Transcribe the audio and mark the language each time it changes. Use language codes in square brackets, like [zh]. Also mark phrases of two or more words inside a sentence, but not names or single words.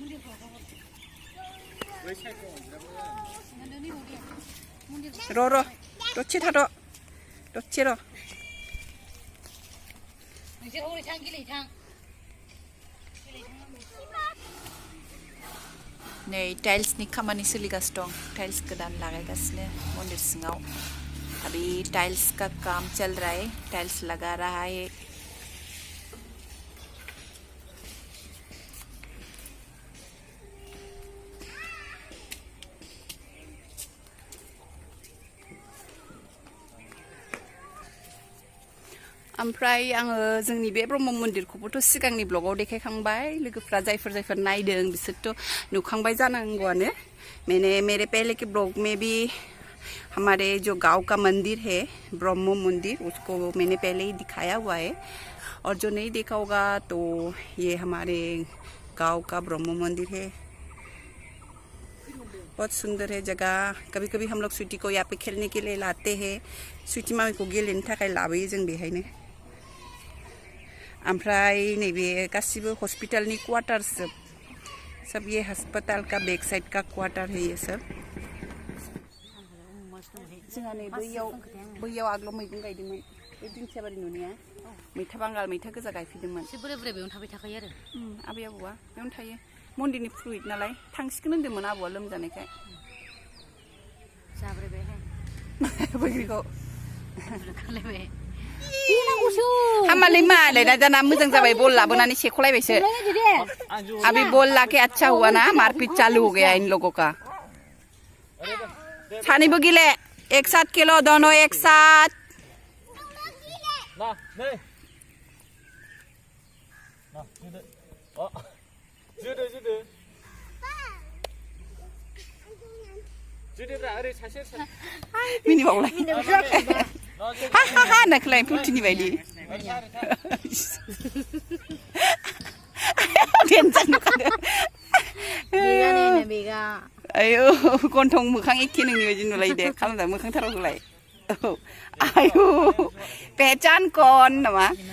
[brx] र' दसे थाद' दसे र' नोंसोर हरै थां गेलेयै थां नै टाइल्सनि खामानि सोलिगासिनो दं टाइल्स गोदान लागायगासिनो मन्दिर सिङाव [hi] अभी टाइल्स का काम चल रहा है [brx] टाइल्स लगा रहा है ओमफ्राय आङो जोंनि बे ब्रह्म मन्दिरखौबोथ' सिगांनि ब्लगाव देखायखांबाय लोगोफ्रा जायफोर नायदों बिसोरथ' नुखांबाय जानांगौआनो [hi] मेरे पहले के ब्लॉग में भी हमारे जो गांव का मंदिर है ब्रह्म मंदिर उसको मैंने पहले ही दिखाया हुआ है और जो नहीं देखा होगा तो ये हमारे गांव का ब्रह्म मंदिर है बहुत सुंदर है जगह कभी कभी हम लोग स्वीटी को यहाँ पे खेलने के लिए लाते हैं स्वीटी मामी को [brx] गेलेनो थाखाय लाबोयो जों बेहायनो ओमफ्राय नैबे गासिबो हस्पिटालनि क्वार्टार [hi] सब ये अस्पताल का बैक साइड का क्वार्टर है [brx] ये सब जोंहा नै बैयाव आगोलाव मैगं गायदोंमोन बे दिंखियाबारि नुनाया मैथा बांगाल मैथा गोजा गायफैदोंमोन एसे बोराय बोराय बेयावनो थाबाय थाखायो आरो आबै आबौआ बेयावनो थायो मन्दिरनि फ्रुइट नालाय थांसिगोन होन्दोंमोन आबौआ लोमजानायखाय जाब्रायबायहाय बैग्रिखौ खालायबाय हामालै मालाय दाना मोजां जाबाय बल लाबोनानै सेख'लायबायसो [hi] अभी बॉल लाके अच्छा हुआ ना मारपीट चालू हो गया इन लोगों का [brx] सानैबो गेले [hi] एक साथ खेलो दोनों एक साथ [brx] ना नै ना जोदो मिनि बावलाय हा हा हा होननायखौलाय पुथिनि बायदि देनजार नुखादो आयौ गन्थं मोखां एखे नोंनि बायदि नुलायो दे खालामदा मोखांथाराव होलाय औ आयौ पेचान कन नामा